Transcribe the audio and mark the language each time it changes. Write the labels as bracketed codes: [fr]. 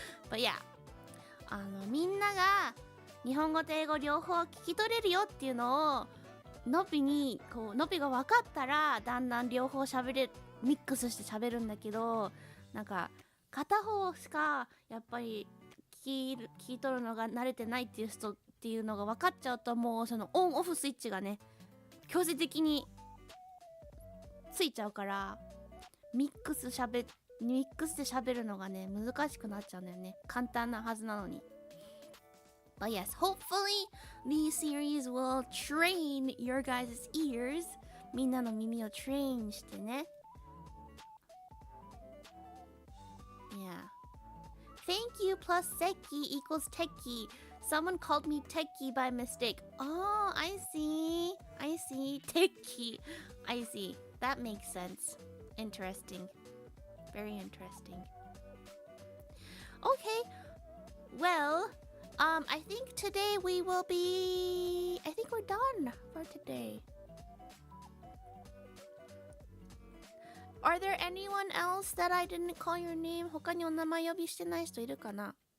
[ja] But yeah みんなが日本語と英語両方聞き取れるよっていうのをのびが分かったらだんだん両方ミックスして喋るんだけどなんか片方しかやっぱり聞き取るのが慣れてないっていう人っていうのが分かっちゃうともうそのオンオフスイッチがね強制的についちゃうからミックスで喋るのがね難しくなっちゃうんだよね。簡単なはずなのに。 [en] But yes, hopefully these series will train your guys' ears. [ja] みんなの耳を train してね。 [en] Yeah. Thank you plus Seki equals Techie. Someone called me Techie by mistake. Oh, I see. Techie. I see. That makes sense. Interesting. Very interesting. Okay. Well, I think today we will be... I think we're done for today. Are there anyone else that I didn't call your name? [ja] 他にお名前呼びしてない人いるかな?